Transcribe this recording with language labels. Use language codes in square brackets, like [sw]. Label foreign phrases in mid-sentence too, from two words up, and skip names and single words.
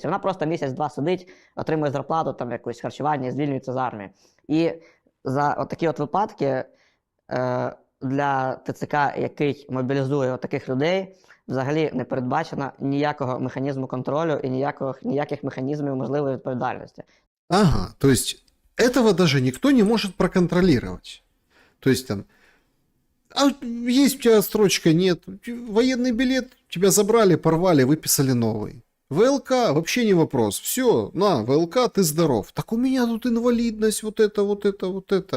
[uk] Вона просто місяць-два сидить, отримує зарплату, там якусь харчування і звільнюється з армії. І за отакі от випадки для ТЦК, який мобілізує таких людей, взагалі не передбачено ніякого механізму контролю і ніяких механізмів можливої відповідальності. [ru] Ага, то есть этого даже никто не может проконтролировать. То есть там, а есть у тебя строчка, нет, военный билет, тебя забрали, порвали, выписали новый. ВЛК вообще не вопрос, все, на, ВЛК, ты здоров. Так у меня тут инвалидность, вот это, вот это, вот это.